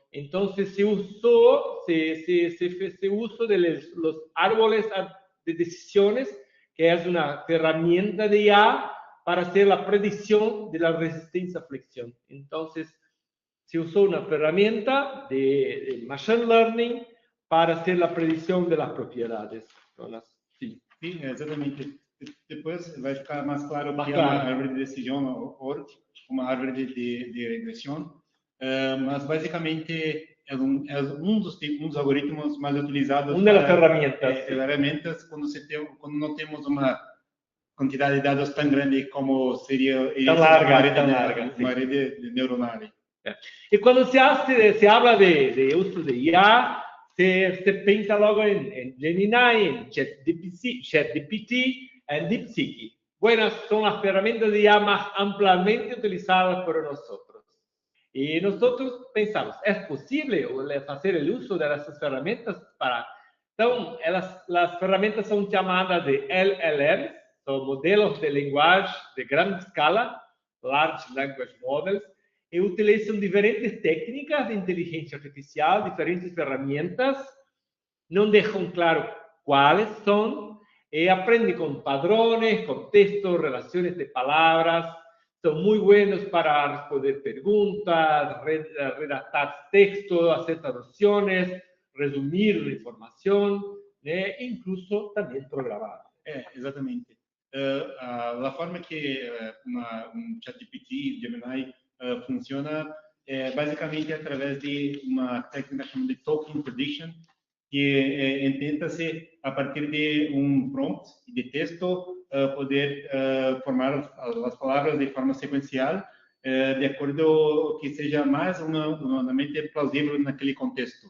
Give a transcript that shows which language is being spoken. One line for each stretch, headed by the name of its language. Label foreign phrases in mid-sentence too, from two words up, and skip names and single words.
Spanish: Entonces se usó de los árboles de decisiones, que es una herramienta de IA para hacer la predicción de la resistencia a flexión. Entonces, se usó una herramienta de
English: Machine Learning
Spanish: para hacer la predicción de las propiedades. Sí,
Portuguese: exatamente. Depois vai ficar mais claro que é uma árvore de decisão ou uma árvore de regressão, mas basicamente é um dos algoritmos mais utilizados. Uma das ferramentas. Ferramentas quando não temos uma quantidade de dados tão grande como seria uma rede neuronal.
Spanish: Y cuando se habla de uso de IA, se piensa luego en Gemini, en ChatGPT, en DeepSeek. Buenas son las herramientas de IA más ampliamente utilizadas por nosotros. Y nosotros pensamos, ¿es posible hacer el uso de esas herramientas para
Portuguese: Então, as ferramentas são chamadas de LLMs, são modelos de linguagem de grande escala,
English: Large Language Models,
Portuguese: e utilizam diferentes técnicas de inteligência artificial, diferentes ferramentas, não deixam claro quais são, e aprendem com padrões, contextos, relações de palavras, são muito buenos para responder perguntas,
Spanish: redactar textos, hacer
Portuguese: traduções, resumir a informação, né? Incluso também programar. Exatamente. A forma que um ChatGPT, Gemini, funciona é basicamente através de uma técnica chamada de
English: token prediction,
Portuguese: que tenta-se, a partir de um prompt de texto, poder formar as palavras de forma sequencial, de acordo que seja mais humanamente plausível naquele contexto.